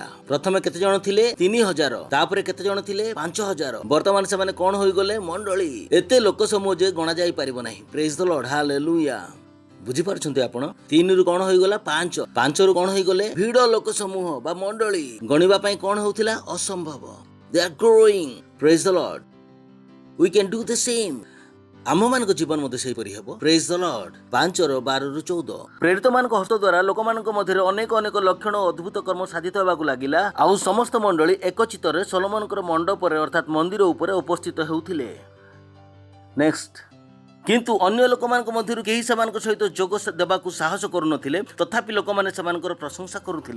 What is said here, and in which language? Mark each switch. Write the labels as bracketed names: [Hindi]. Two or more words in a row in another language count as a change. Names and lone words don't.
[Odia] ପ୍ରଥମେ କେତେ ଜଣ ଥିଲେ? 3000। ତାପରେ କେତେ ଜଣ ଥିଲେ? 5000। ବର୍ତ୍ତମାନ ସେମାନେ କଣ ହୋଇଗଲେ? ମଣ୍ଡଳୀ। ଏତେ ଲୋକ ସମୂହ ଯେ ଗଣା ଯାଇ ପାରିବ ନାହିଁ। [English] praise the Lord, [Odia] ହାଲେଲୁୟା। ବୁଝିପାରୁଛନ୍ତି ଆପଣ? 3 ରୁ କଣ ହୋଇଗଲା? 5। 5 ରୁ କଣ ହୋଇଗଲେ? ଭିଡ଼ ଲୋକ ସମୂହ ବା ମଣ୍ଡଳୀ। ଗଣିବା ପାଇଁ କଣ ହଉଥିଲା? ଅସମ୍ଭବ। [English] They are growing. Praise the Lord. We can do the same. [Odia] ଆମମାନଙ୍କ ଜୀବନ ମଧ୍ୟ ସେହିପରି ହେବ। [English] praise the Lord. [Odia] 5:12-14 ପ୍ରେରିତମାନଙ୍କ ହସ୍ତ ଦ୍ୱାରା ଲୋକମାନଙ୍କ ମଧ୍ୟରେ ଅନେକ ଅନେକ ଲକ୍ଷଣ ଓ ଅଦ୍ଭୁତ କର୍ମ ସାଧିତ ହେବାକୁ ଲାଗିଲା। ଆଉ ସମସ୍ତ ମଣ୍ଡଳୀ ଏକଚିତରେ ସଲୋମନଙ୍କର ମଣ୍ଡପରେ ଅର୍ଥାତ୍ ମନ୍ଦିର ଉପରେ ଉପସ୍ଥିତ ହେଉଥିଲେ। ନେକ୍ସଟ, କିନ୍ତୁ ଅନ୍ୟ ଲୋକମାନଙ୍କ ମଧ୍ୟରୁ କେହି ସେମାନଙ୍କ ସହିତ ଯୋଗ ଦେବାକୁ ସାହସ କରୁନଥିଲେ, ତଥାପି ଲୋକମାନେ ସେମାନଙ୍କର ପ୍ରଶଂସା କରୁଥିଲେ।